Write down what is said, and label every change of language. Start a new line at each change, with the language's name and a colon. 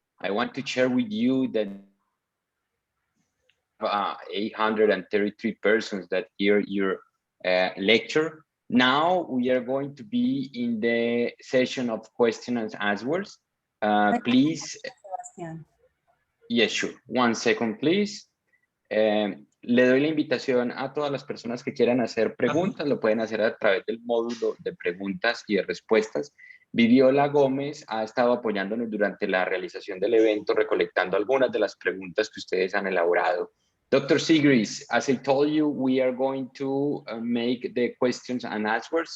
English: I want to share with you that 833 persons that hear your lecture. Now we are going to be in the session of questions and answers. Please. Yes, sure. 1 second, please.
Spanish: Le doy la invitación a todas las personas que quieran hacer preguntas. Lo pueden hacer a través del módulo de preguntas y de respuestas. Viviola Gómez ha estado apoyándonos durante la realización del evento, recolectando algunas de las preguntas que ustedes han elaborado.
English: Dr. Siegrist, as I told you, we are going to make the questions and answers.